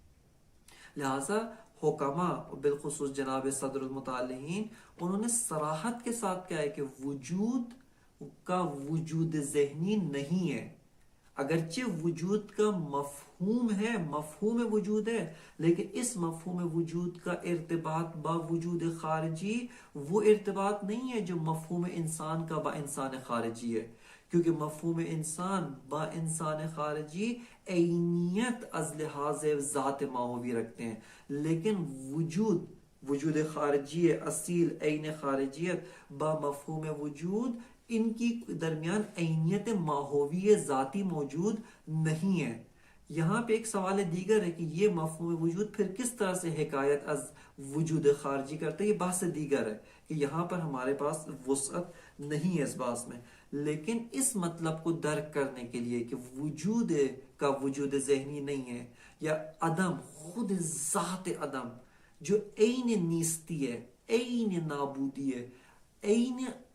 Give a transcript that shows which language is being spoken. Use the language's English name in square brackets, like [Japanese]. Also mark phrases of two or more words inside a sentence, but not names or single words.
[Urdu] لہٰذا حکما بالخصوص جناب صدر المتعلقین انہوں نے صراحت کے ساتھ کہا ہے کہ وجود کا وجود ذہنی نہیں ہے، اگرچہ وجود کا مفہوم ہے، مفہوم وجود ہے، لیکن اس مفہوم وجود کا ارتباط با وجود خارجی وہ ارتباط نہیں ہے جو مفہوم انسان کا با انسان خارجی ہے، کیونکہ مفہوم انسان با انسان خارجی عینیت از لحاظ ذات ماہوی رکھتے ہیں، لیکن وجود خارجی اصیل عین خارجیت با مفہوم وجود ان کی درمیان عینیت ماہوی ذاتی موجود نہیں ہے۔ یہاں پہ ایک سوال دیگر ہے کہ یہ مفہوم وجود پھر کس طرح سے حکایت از وجود خارجی کرتا ہے، یہ بحث دیگر ہے کہ یہاں پر ہمارے پاس وسعت نہیں ہے اس بحث میں، لیکن اس مطلب کو درک کرنے کے لیے کہ وجود کا وجود ذہنی نہیں ہے، یا عدم خود ذات عدم جو عین نیستی ہے، عین نابودی ہے، عین